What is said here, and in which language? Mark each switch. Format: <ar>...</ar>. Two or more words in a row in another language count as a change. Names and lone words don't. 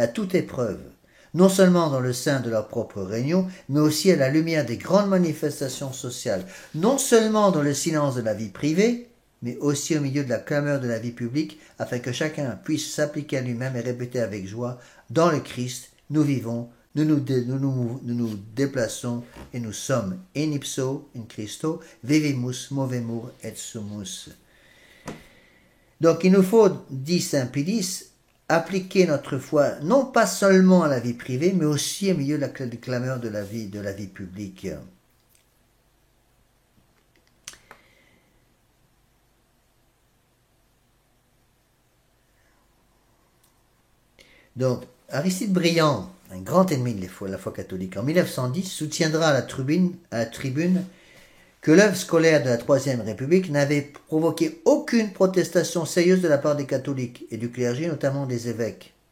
<fr>à toute épreuve, non seulement dans le sein de leur propre réunion, mais aussi à la lumière des grandes manifestations sociales, non seulement dans le silence de la vie privée, mais aussi au milieu de la clameur de la vie publique, afin que chacun puisse s'appliquer à lui-même et répéter avec joie, dans le Christ, nous vivons, nous nous déplaçons et nous sommes</fr> <la>in ipso, in Christo, vivimus, movemur et sumus.</la> <fr>Donc il nous faut, dit saint Pie, appliquer notre foi non pas seulement à la vie privée, mais aussi au milieu de la clameur de la vie publique. Donc, Aristide Briand, un grand ennemi de la foi catholique, en 1910 soutiendra à la tribune que l'œuvre scolaire de la Troisième République n'avait provoqué aucune protestation sérieuse de la part des catholiques et du clergé, notamment des évêques.</fr>